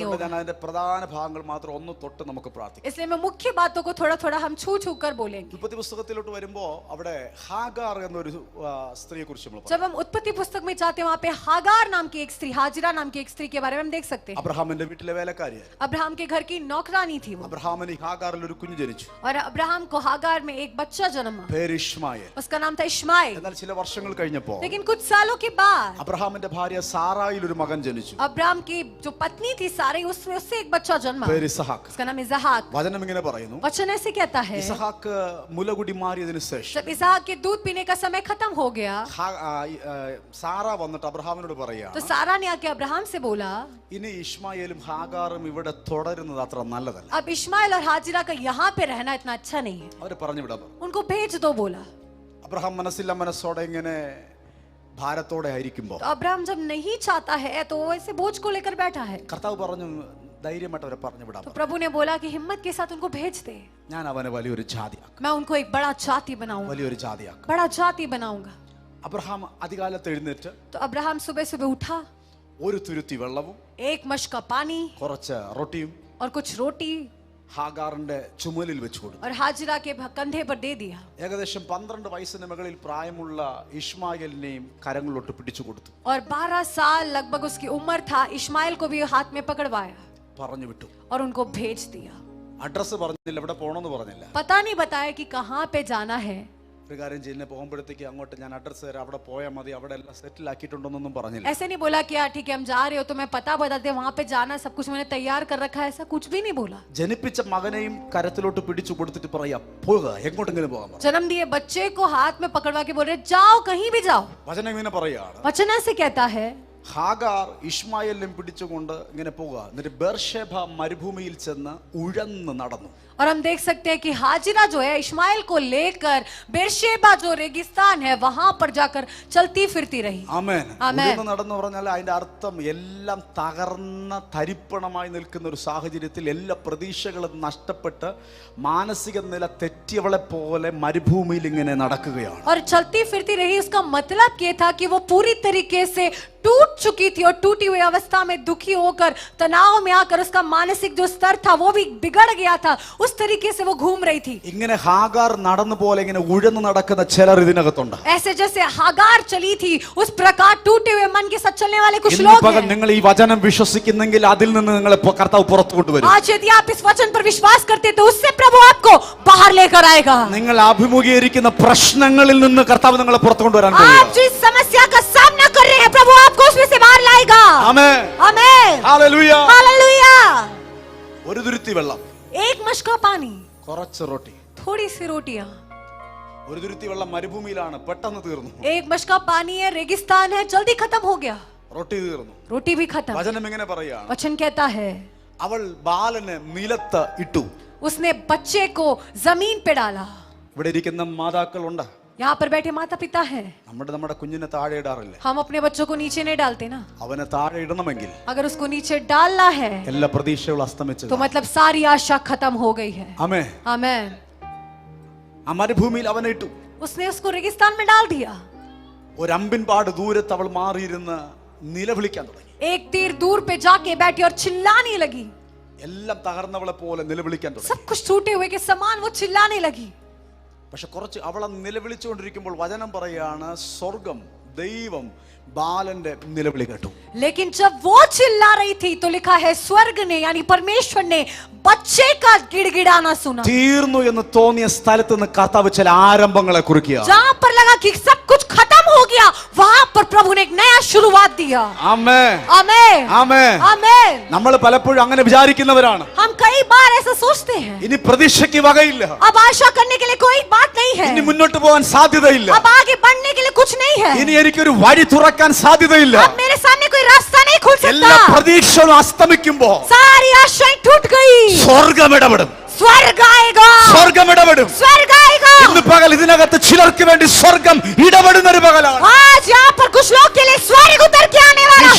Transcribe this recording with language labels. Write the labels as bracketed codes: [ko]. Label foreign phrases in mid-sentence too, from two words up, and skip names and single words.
[ml] അതുകൊണ്ട് [hi] होगा। [ml] ഞാൻ അതിന്റെ പ്രധാന ഭാഗങ്ങൾ മാത്രം ഒന്ന് തൊട്ട് നമുക്ക് പ്രാർത്ഥിക്കാം. [hi] इसलिए मैं मुख्य बातों को थोड़ा थोड़ा हम छू छू कर बोलेंगे। [ml] ഉൽപ്പത്തി പുസ്തകത്തിലോട്ട് വരുമ്പോ അവിടെ ഹാഗാർ എന്നൊരു സ്ത്രീയെ കുറിച്ച് നമ്മൾ [hi] जब हम उत्पत्ति पुस्तक में जाते हैं वहां पे हागार नाम की एक स्त्री, हाजिरा नाम की एक स्त्री के बारे में हम देख सकते हैं। [ml] അബ്രഹാമിന്റെ വീട്ടിലെ വേലക്കാരിയായി. [hi] अब्राहम के घर की नौकरानी थी वो। [ml] അബ്രഹാമിന് ഹാഗാറിൽ ഒരു കുഞ്ഞ് ജനിച്ചു. [hi] और अब्राहम को हागार में एक बच्चा जन्मा, [ml] പേര് ഇശ്മായേൽ. [hi] उसका नाम था इश्माएल। [ml] എന്നാൽ ചില വർഷങ്ങൾ കഴിഞ്ഞപ്പോ [hi] लेकिन कुछ सालों के बाद [ml] അബ്രഹാമിന്റെ ഭാര്യ സാറായിൽ ഒരു മകൻ ജനിച്ചു. [hi] अब्राहम की जो पत्नी थी सारी, उसमें उससे एक बच्चा जन्मा, [ml] പേര് ഇസഹാക്ക്. [hi] उसका नाम इसहाक। [ml] വചനം ഇങ്ങനെ പറയുന്നു, [hi] वचन ऐसे कहता है [ml] ഇസഹാക്ക് മുലകുടി മാറിയതിനു ശേഷം [hi] जब इसहाक के दूध पीने का समय खत्म हो गया [ml] സാറ വന്നിട്ട് അബ്രഹാമിനോട് പറയാ, [hi] तो सारा ने आके अब्राहम से बोला, [ml] ഇനി ഇശ്മായേലും ഹാഗാറും ഇവിടെ തുടരുന്നത് അത്ര നല്ലതല്ല. [hi] अब इश्माएल और हाजिरा का यहाँ पे रहना इतना अच्छा नहीं है, [ml] അവര് പറഞ്ഞു വിടാം. [hi] उनको भेज दो बोला। [ml] അബ്രഹാം മനസ്സില്ല മനസ്സോടെ ഇങ്ങനെ ഭാരത്തോടെ ആയിരിക്കുമ്പോ [hi] तो अब्राहम जब नहीं चाहता है तो वो ऐसे बोझ को लेकर बैठा है, [ml] കർത്താവ് പറഞ്ഞു ധൈര്യമായിട്ട് അവരെ പറഞ്ഞു വിടാം. [hi] तो प्रभु ने बोला कि हिम्मत के साथ उनको भेज दे, [ml] ഞാൻ അവനെ വലിയൊരു ജാതിയാക്കും, [hi] मैं उनको एक बड़ा जाति बनाऊंगा, [ml] വലിയൊരു ജാതിയാക്കും. [hi] बड़ा जाति बनाऊंगा। [ml] അബ്രഹാം അതികാലത്ത് എഴുന്നേറ്റ് [hi] तो अब्राहम सुबह सुबह उठा, [ml] ഒരു തുരുത്തി വെള്ളവും [hi] एक मश्क का पानी [ml] കുറച്ച് റൊട്ടിയും [hi] और कुछ रोटी [ml] ഹാഗാറിന്റെ ചുമലിൽ വെച്ചു കൊടുത്തു. [hi] और हाजिरा के कंधे पर दे दिया, [ml] ഏകദേശം 12 വയസ്സിന് മുകളിൽ പ്രായമുള്ള ഇശ്മായേലിനെയും കരങ്ങളിലോട്ട് പിടിച്ചു കൊടുത്തു. [hi] और 12 साल लगभग उसकी उम्र था, इश्माइल को भी हाथ में पकड़वाया [ml] പറഞ്ഞു വിട്ടു. [hi] और उनको भेज दिया। [ml] അഡ്രസ് പറഞ്ഞില്ല, എവിടെ പോകണമെന്ന് പറഞ്ഞില്ല. [hi] पता नहीं बताया कि कहाँ पे जाना है। [ml] ഒരു കാര്യം ചെയ്യുന്ന പോകുമ്പോഴത്തേക്ക് അങ്ങോട്ട് ഞാൻ അഡ്രസ് തരാം, അവിടെ പോയാൽ മതി, അവിടെ എല്ലാം സെറ്റിൽ ആക്കിയിട്ടുണ്ടെന്നൊന്നും പറഞ്ഞില്ല. [hi] ऐसे नहीं बोला कि यार ठीक है हम जा रहे हो तो मैं पता बताते वहां पे जाना, सब कुछ मैंने तैयार कर रखा है, ऐसा कुछ भी नहीं बोला। [ml] ജനിപ്പിച്ച മകനെയും കരത്തിലോട്ട് പിടിച്ചു കൊടുത്തിട്ട് പറയാ, പോകുക, എങ്ങോട്ടെങ്കിലും പോകാൻ പറഞ്ഞു. [hi] जन्म दिए बच्चे को हाथ में पकड़वा के बोल रहे जाओ कहीं भी जाओ। [ml] വചനം ഇങ്ങനെ പറയാണ്, [hi] वचन ऐसे कहता है, [ml] ഹാഗാർ ഇശ്മായേലിനെ പിടിച്ചുകൊണ്ട് ഇങ്ങനെ പോകുക, എന്നിട്ട് ബേർഷേബ മരുഭൂമിയിൽ ചെന്ന് ഉഴന്ന് നടന്നു. [hi] और हम देख सकते हैं कि हाजिरा जो है इश्माइल को लेकर बेरशेबा जो रेगिस्तान है वहां पर जाकर चलती फिरती रही। [ml] ആമേൻ. ആമേൻ. ഉഴന്ന് നടന്നു പറഞ്ഞാൽ അതിന്റെ അർത്ഥം എല്ലാം തകർന്ന തരിപ്പണമായി നിൽക്കുന്ന ഒരു സാഹചര്യത്തിൽ എല്ലാ പ്രതീക്ഷകളും നഷ്ടപ്പെട്ട് മാനസിക നില തെറ്റിയവളെ പോലെ മരുഭൂമിയിൽ ഇങ്ങനെ നടക്കുകയാണ്. [hi] और चलती फिरती रही, उसका मतलब ये था कि वो पूरी तरीके से टूट चुकी थी और टूटी हुई अवस्था में दुखी होकर तनाव में आकर उसका मानसिक जो स्तर था वो भी बिगड़ गया था, उस तरीके से वो घूम रही थी। [ml] ഇങ്ങനെ ഹാഗാർ നടന്നു പോലെ ഇങ്ങനെ ഉഴന്നു നടക്കുന്ന ചിലർ ഇതിനകത്തുണ്ട്. [hi] ऐसे जैसे हागार चली थी उस प्रकार टूटे हुए मन के साथ चलने वाले कुछ [ml] ഇന്ന് [hi] लोग [ml] പകൽ [hi] हैं। [ml] നിങ്ങൾ ഈ വചനം വിശ്വസിക്കുന്നെങ്കിൽ അതിൽ നിന്ന് നിങ്ങളെ കർത്താവ് പുറത്തു കൊണ്ടുവരും. [hi] आज यदि आप इस वचन पर विश्वास करते तो उससे प्रभु आपको बाहर लेकर आएगा। [ml] നിങ്ങൾ അഭിമുഖീകരിക്കുന്ന പ്രശ്നങ്ങളിൽ നിന്ന് കർത്താവ് നിങ്ങളെ പുറത്തു കൊണ്ടുവരാൻ [hi] आप [ml] കഴിയും. [hi] जिस समस्या का सामना कर रहे हैं प्रभु आपको उसमें से बाहर लाएगा। [ml] ആമേൻ. [hi] आमीन। [ml] ഹല്ലേലൂയ. [hi] हालेलुया। [ml] ഒരു തുരുത്തി വെള്ളം, [hi] एक मशका पानी, [ml] കുറച്ച് റൊട്ടി. [hi] थोड़ी सी रोटियां। [ml] ഒരു തുരുത്തി വെള്ളം മരുഭൂമിയിലാണ്, പെട്ടെന്ന് തീർന്നു. [hi] एक मशका पानी है, रेगिस्तान है, जल्दी खत्म हो गया, [ml] റൊട്ടി തീർന്നു. [hi] रोटी भी खत्म। [ml] വചനം ഇങ്ങനെ പറയാണ്, [hi] वचन कहता है [ml] അവൾ ബാലനെ നിലത്ത് ഇട്ടു. [hi] उसने बच्चे को जमीन पे डाला। [ml] ഇവിടെ ഇരിക്കുന്ന മാതാക്കളുണ്ട്, [hi] यहाँ पर बैठे माता पिता हैं, [ml] നമ്മുടെ കുഞ്ഞിനെ താഴെ ഇടാറില്ല. [hi] हम अपने बच्चों को नीचे नहीं डालते ना। [ml] അവനെ താഴെ ഇടണമെങ്കിൽ [hi] अगर उसको नीचे डालना है [ml] എല്ലാ പ്രതീക്ഷകളും അസ്തമിച്ചു. [hi] तो मतलब सारी आशा खत्म हो गई है। [ml] ആമേൻ. [hi] आमीन। [ml] ആ മരുഭൂമിയിൽ അവനെ ഇട്ടു. [hi] उसने उसको रेगिस्तान में डाल दिया। [ml] ഒരു അമ്പിൻ പാട് ദൂരത്ത് അവൾ മാറിയിരുന്ന് നിലവിളിക്കാൻ തുടങ്ങി. [hi] एक तीर दूर पे जाके बैठी और चिल्लाने लगी, [ml] എല്ലാം തകർന്നവളെ പോലെ നിലവിളിക്കാൻ തുടങ്ങി. [hi] सब कुछ टूटे हुए के समान वो चिल्लाने लगी। [ml] പക്ഷെ കുറച്ച് അവൾ നിലവിളിച്ചുകൊണ്ടിരിക്കുമ്പോൾ വചനം പറയാണ്, സ്വർഗം ദൈവം ബാലന്റെ നിലവിളി കേട്ടു. [hi] लेकिन जब वो चिल्ला रही थी तो लिखा है स्वर्ग ने यानी परमेश्वर ने बच्चे का गिड़गिड़ाना सुना। [ml] തീർന്നു എന്ന് തോന്നിയ സ്ഥലത്ത് നിന്ന് കർത്താവ് ചില ആരംഭങ്ങളെ കുറിക്കുക. [hi] जहां पर लगा कि सब कुछ खत्म हो गया वहां पर प्रभु ने एक नया शुरुआत दिया। [ml] ആമേൻ. [hi] आमीन। [ml] ആമേൻ. [hi] आमीन। [ml] നമ്മൾ പലപ്പോഴും അങ്ങനെ വിചാരിക്കുന്നവരാണ്. [hi] हम कई बार ऐसा सोचते हैं, [ml] ഇനി പ്രതീക്ഷയ്ക്ക് വകയില്ല, [hi] अब आशा करने के लिए कोई बात नहीं है, [ml] ഇനി മുന്നോട്ട് പോകാൻ സാധ്യതയില്ല, [hi] अब आगे बढ़ने के लिए कुछ नहीं है, [ml] ഇനി എനിക്കൊരു വഴി തുറക്കാൻ സാധ്യതയില്ല. [hi] अब मेरे सामने कोई रास्ता नहीं खुल [ml] എല്ലാ [hi] सकता, [ml] പ്രതീക്ഷകളും അസ്തമിക്കുമ്പോ [hi] सारी आशाएं टूट गई, [ml] സ്വർഗം ഇടപെടും. [hi] स्वर्ग आएगा, [ml] സ്വർഗം ഇടപെടും. [hi] स्वर्ग आएगा। [ml] ഇന്ന് പകൽ ഇതിനകത്ത് ചിലർക്ക് വേണ്ടി സ്വർഗം ഇടപെടുന്ന ഒരു പകലാണ്. [hi] आज यहाँ पर कुछ लोग के लिए स्वर्ग उतर के आने वाला है।